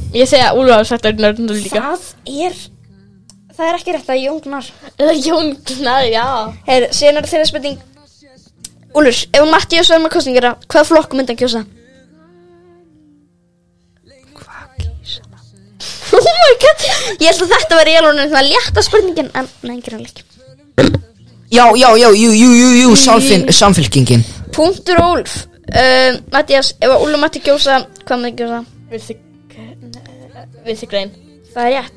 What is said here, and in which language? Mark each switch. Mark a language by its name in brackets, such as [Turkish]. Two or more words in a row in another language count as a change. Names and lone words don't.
[Icelandic] Ég segja Úlfur hafi sagt Örn Arnarsson líka. Það er ekki rétt að Jón Gnar. Jón Gnar, já. Síðan er þeirra spurning Úlfur, ef Mattías verður með kosningar, hvaða flokk myndi hann kjósa? Hvað kjósa? [English] Oh my god. [Icelandic] Ég held að þetta var í alveg svona létta spurningin. En nei, ekki rannleik. Já, samfylkingin. Punktur Úlf. Mattías, ef Úlfur Matti kjósa, hvað myndi kjósa? Vinstri græn. Það er rétt.